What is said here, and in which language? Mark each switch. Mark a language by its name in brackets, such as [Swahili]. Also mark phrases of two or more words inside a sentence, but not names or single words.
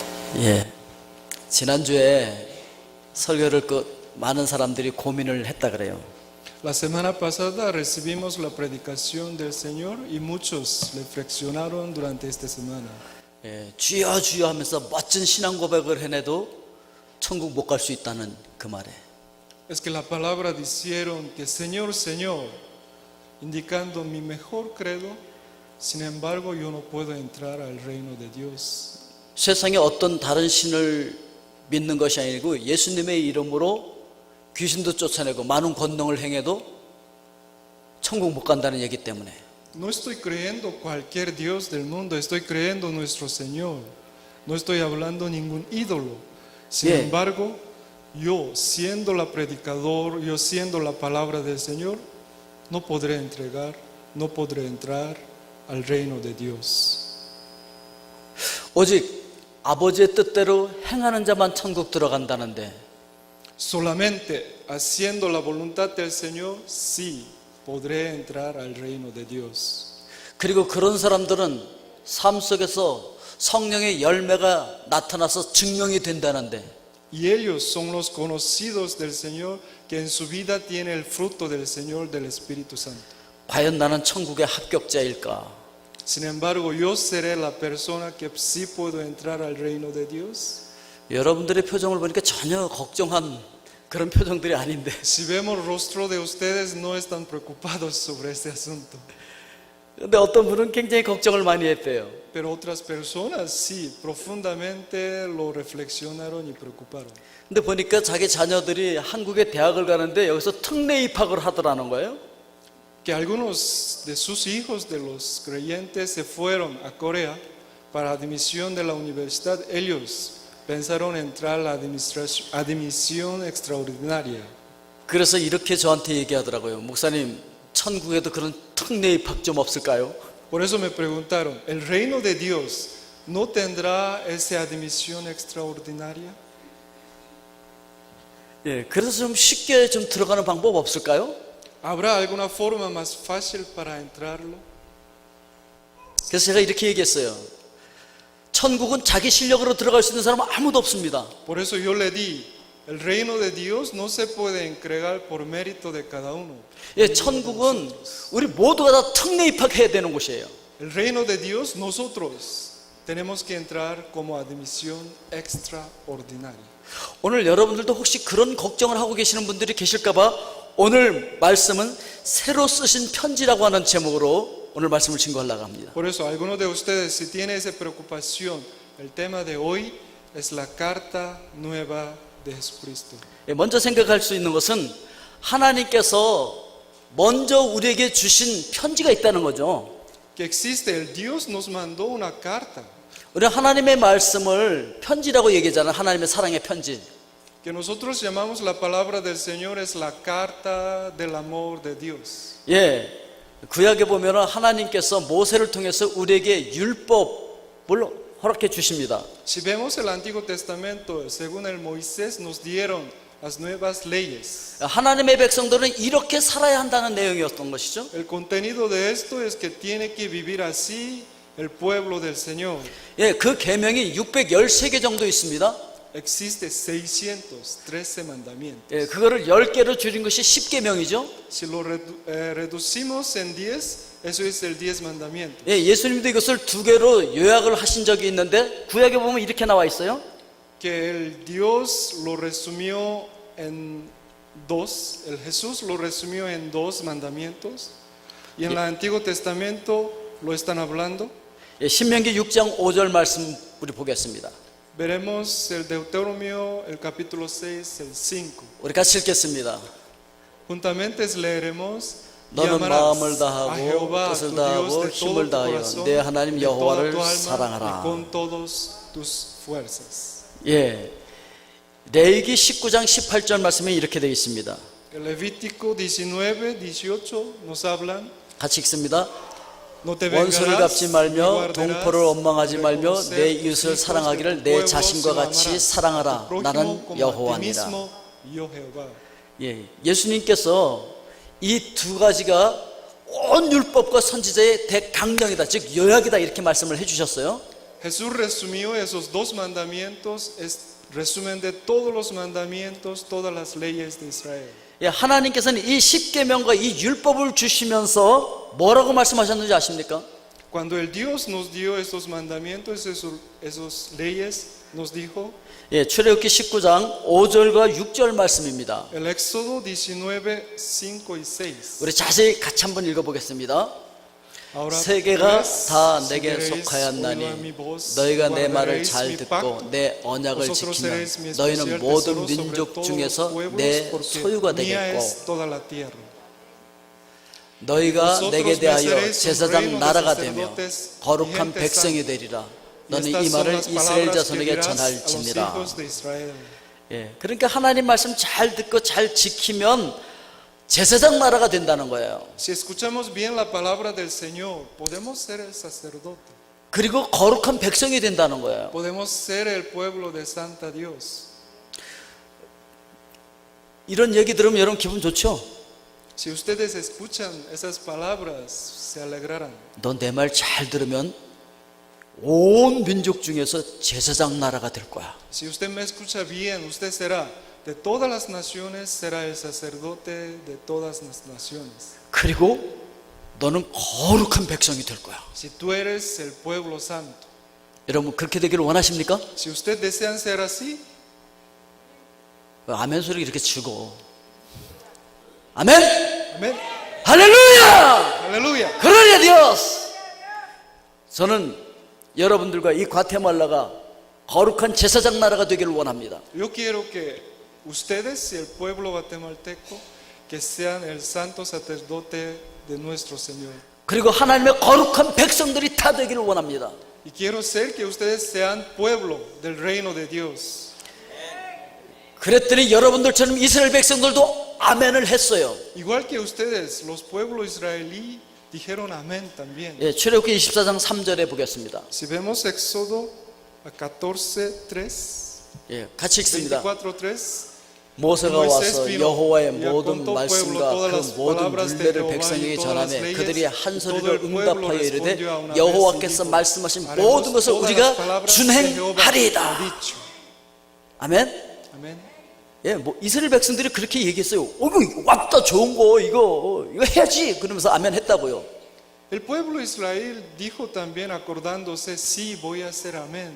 [Korean] 예, 지난주에 설교를 많은 사람들이 고민을 했다 그래요. [Spanish] La semana pasada recibimos la predicación del Señor y muchos reflexionaron durante esta semana. [Korean] 예, 주여 주여 하면서 멋진 신앙 고백을 해내도 천국 못 갈 수 있다는 그 말에 [Spanish] Es que la palabra dijeron que Señor, Señor, indicando mi mejor credo, sin embargo yo no puedo entrar al reino de Dios. [Korean] 세상에 어떤 다른 신을 믿는 것이 아니고 예수님의 이름으로 귀신도 쫓아내고 많은 권능을 행해도 천국 못 간다는 얘기 때문에 [Spanish] No estoy creyendo cualquier Dios del mundo, estoy creyendo nuestro Señor. No estoy hablando ningún ídolo. Sin Bien. embargo, yo siendo la predicador, yo siendo la palabra del Señor, no podré entrar al reino de Dios. [Korean] 오직 아버지의 뜻대로 행하는 자만 천국 들어간다는데 [Spanish] Solamente haciendo la voluntad del Señor, sí podré entrar al reino de Dios. [Korean] 그리고 그런 사람들은 삶 속에서 성령의 열매가 나타나서 증명이 된다는데 [Spanish] Y ellos son los conocidos del Señor que en su vida tiene el fruto del Señor del Espíritu Santo. [Korean] 과연 나는 천국의 합격자일까? [Spanish] Sin embargo, yo seré la persona que sí puedo entrar al reino de Dios. [Korean] 여러분들의 표정을 보니까 전혀 걱정한 그런 표정들이 아닌데 [Spanish] Si vemos el rostro de ustedes, no están preocupados sobre este asunto. [Korean] 근데 어떤 분은 굉장히 걱정을 많이 했대요. [Spanish] Pero otras personas sí, profundamente lo reflexionaron y preocuparon. [Korean] 근데 보니까 자기 자녀들이 한국에 대학을 가는데 여기서 특례 입학을 하더라는 거예요. [Spanish] Que algunos de sus hijos, de los creyentes, se fueron a Corea para admisión de la universidad. Ellos pensaron entrar a la admisión extraordinaria. [Korean] 그래서 이렇게 저한테 얘기하더라고요. 목사님, 천국에도 그런 특례 입학 좀 없을까요? [Spanish] Por eso me preguntaron, ¿el reino de Dios no tendrá esa admisión extraordinaria? [Korean] 예, 그래서 좀 쉽게 좀 들어가는 방법 없을까요? [Spanish] ¿Habrá alguna forma más fácil para entrarlo? [Korean] 그래서 제가 이렇게 얘기했어요. 천국은 자기 실력으로 들어갈 수 있는 사람은 아무도 없습니다. [Spanish] Por eso yo le di, el reino de Dios no se puede entregar por mérito de cada uno. [Korean] 예, 천국은 우리 모두가 다 특례 입학해야 되는 곳이에요. [Spanish] El reino de Dios nosotros tenemos que entrar como admisión extraordinaria. [Korean] 오늘 여러분들도 혹시 그런 걱정을 하고 계시는 분들이 계실까봐 오늘 말씀은 새로 쓰신 편지라고 하는 제목으로 오늘 말씀을 증거하려고 합니다. [Spanish] Por eso algunos de ustedes si tienen esa preocupación, el tema de hoy es la carta nueva de Jesucristo. [Korean] 예, 먼저 생각할 수 있는 것은 하나님께서 먼저 우리에게 주신 편지가 있다는 거죠. [Spanish] Que existe, el Dios nos mandó una carta. [Korean] 우리 하나님의 말씀을 편지라고 얘기하잖아요. 하나님의 사랑의 편지. [Spanish] Que nosotros llamamos la palabra del Señor es la carta del amor de Dios. [Korean] 예, 구약에 보면 하나님께서 모세를 통해서 우리에게 율법을 허락해 주십니다. [Spanish] Si vemos el Antiguo Testamento, según el Moisés nos dieron las nuevas leyes. [Korean] 하나님의 백성들은 이렇게 살아야 한다는 내용이었던 것이죠. [Spanish] El contenido de esto es que tiene que vivir así el pueblo del Señor. [Korean] 예, 그 계명이 613개 정도 있습니다. [Spanish] Existe 613 mandamientos. [Korean] 예, 그거를 10개로 줄인 것이 10계명이죠. [Spanish] Si lo reducimos en 10, eso es el 10 mandamientos. [Korean] 예, 예수님도 이것을 2개로 요약을 하신 적이 있는데 구약에 보면 이렇게 나와 있어요. [Spanish] Que el Dios lo resumió en dos, el Jesús lo resumió en 2 mandamientos. Y en el Antiguo Testamento lo están hablando. [Korean] 예, 신명기 6장 5절 말씀 우리 보겠습니다. [Spanish] Veremos el Deuteronomio, el capítulo 6, el 5. [Korean] 우리 같이 읽겠습니다. [Spanish] Juntamente leeremos. [Korean] 너는 마음을 [Spanish] a [Korean] 다하고 [Spanish] Jehová, [Korean] 뜻을 [Spanish] tu Dios, [Korean] 다하고 [Spanish] de todo [Korean] 힘을 [Spanish] tu [Korean] 다하여 [Spanish] corazón, [Korean] 내 하나님 [Spanish] de toda [Korean] 여호와를 [Spanish] tu alma [Korean] 사랑하라. [Spanish] y con todas tus fuerzas. [Korean] 예, 레위기 19장 18절 말씀에 이렇게 되어 있습니다. [Spanish] El Levítico 19, 18 nos hablan. [Korean] 같이 읽습니다. [Spanish] No te [Korean] 원수를 [Spanish] vengarás, [Korean] 갚지 [Spanish] ni [Korean] 말며 [Spanish] guardarás, [Korean] 동포를 원망하지 말며 [Spanish] reconocer [Korean] 내 [Spanish] tus [Korean] 이웃을 [Spanish] hijos [Korean] 사랑하기를 [Spanish] de tu [Korean] 내 [Spanish] pueblo, [Korean] 자신과 [Spanish] sino [Korean] 같이 [Spanish] amarás [Korean] 사랑하라. [Spanish] a tu prójimo [Korean] 나는 [Spanish] como a ti [Korean] 여호와니라. [Spanish] mismo, yo Jehová. [Korean] 예, 예수님께서 이 두 가지가 온 율법과 선지자의 대강령이다, 즉 요약이다 이렇게 말씀을 해주셨어요. [Spanish] Jesús resumió esos dos mandamientos, es resumen de todos los mandamientos, todas las leyes de Israel. [Korean] 예, 하나님께서는 이 십계명과 이 율법을 주시면서 뭐라고 말씀하셨는지 아십니까? [Spanish] Cuando el Dios nos dio esos mandamientos, esos leyes, nos dijo, [Korean] 예, 출애굽기 19장 5절과 6절 말씀입니다. [Spanish] el Éxodo 19, 5 y 6. [Korean] 우리 자세히 같이 한번 읽어보겠습니다. [Spanish] Ahora, [Korean] 세계가 [Spanish] pues, [Korean] 다 [Spanish] si [Korean] 내게 [Spanish] queréis oír [Korean] 속하였나니 [Spanish] mi voz, [Korean] 너희가 내 말을 [Spanish] guardaréis [Korean] 잘 [Spanish] mi [Korean] 듣고 [Spanish] pacto. [Korean] 내 언약을 [Spanish] Vosotros [Korean] 지키면 [Spanish] seréis mi [Korean] 너희는 [Spanish] especial [Korean] 모든 [Spanish] tesoro sobre [Korean] 민족 [Spanish] todos los [Korean] 중에서 [Spanish] pueblos, [Korean] 내 [Spanish] porque [Korean] 소유가 [Spanish] mía [Korean] 되겠고 [Spanish] es toda la tierra. [Korean] 너희가 내게 [Spanish] Vosotros me [Korean] 대하여 [Spanish] seréis un [Korean] 제사장 [Spanish] reino de [Korean] 나라가 되며 [Spanish] sacerdotes y [Korean] 거룩한 [Spanish] gente [Korean] 백성이 [Spanish] santa. [Korean] 되리라. [Spanish] Y [Korean] 너는 [Spanish] estas [Korean] 이 [Spanish] son [Korean] 말을 [Spanish] las [Korean] 이스라엘 [Spanish] palabras que [Korean] 자손에게 [Spanish] dirás a los [Korean] 전할지니라. [Spanish] hijos de Israel. [Korean] 예, 그러니까 하나님 말씀 잘 듣고 잘 지키면 제사장 나라가 된다는 거예요. [Spanish] Si escuchamos bien la palabra del Señor, podemos ser el sacerdote, [Korean] 그리고 거룩한 백성이 된다는 거예요. [Spanish] podemos ser el pueblo de Santa Dios. [Korean] 이런 얘기 들으면 여러분 기분 좋죠? [Spanish] Si ustedes escuchan esas palabras, se alegrarán. [Korean] 너 내 말 잘 들으면 온 민족 중에서 제사장 나라가 될 거야. [Spanish] Si usted me escucha bien, usted será de todas las naciones, será el sacerdote de todas las naciones. [Korean] 그리고 너는 거룩한 백성이 될 거야. [Spanish] Si tú eres el pueblo santo, [Korean] 여러분 그렇게 되기를 원하십니까? [Spanish] si usted desean ser así, [Korean] 아멘 소리 이렇게 죽어. 아멘. [Spanish] amén, [Korean] 할렐루야. [Spanish] aleluya. 그러냐 디오스. [Korean] 저는 여러분들과 이 과테말라가 거룩한 제사장 나라가 되기를 원합니다. [Spanish] Yo quiero que ustedes y el pueblo guatemalteco que sean el santo sacerdote de nuestro Señor. [Korean] 그리고 하나님의 거룩한 백성들이 다 되기를 원합니다. [Spanish] Y quiero ser que ustedes sean pueblo del reino de Dios. [Korean] 그랬더니 여러분들처럼 이스라엘 백성들도 아멘을 했어요. [Spanish] Igual que ustedes, los pueblos israelí dijeron amén también. [Korean] 예, 출애굽기 24장 3절에 보겠습니다. [Spanish] Si vemos Éxodo 14:3, [Korean] 예, 같이 읽습니다. [Spanish] 24:3, [Korean] 모세가 와서 여호와의 [Spanish] y a [Korean] 모든 [Spanish] contó [Korean] 말씀과 [Spanish] pueblo todas [Korean] 그 [Spanish] las [Korean] 모든 [Spanish] palabras de [Korean] 율례를 [Spanish] Jehová y [Korean] 백성에게 [Spanish] todas las [Korean] 전하며 [Spanish] leyes, [Korean] 그들이 한 [Spanish] y todo [Korean] 소리로 [Spanish] el pueblo [Korean] 응답하여 이르되 [Spanish] respondió a una vez y [Korean] 여호와께서 [Spanish] dijo, [Korean] 말씀하신 [Spanish] haremos [Korean] 모든 것을 [Spanish] todas las [Korean] 우리가 [Spanish] palabras que Jehová ha [Korean] 준행하리이다. [Spanish] dicho. [Korean] 아멘. [Spanish] Amén. [Korean] 예, 뭐 이스라엘 백성들이 그렇게 얘기했어요. 이거 왔다 좋은 거 이거 해야지. 그러면서 아멘 했다고요. [Spanish] El pueblo de Israel dijo también acordándose, sí, voy a hacer amén.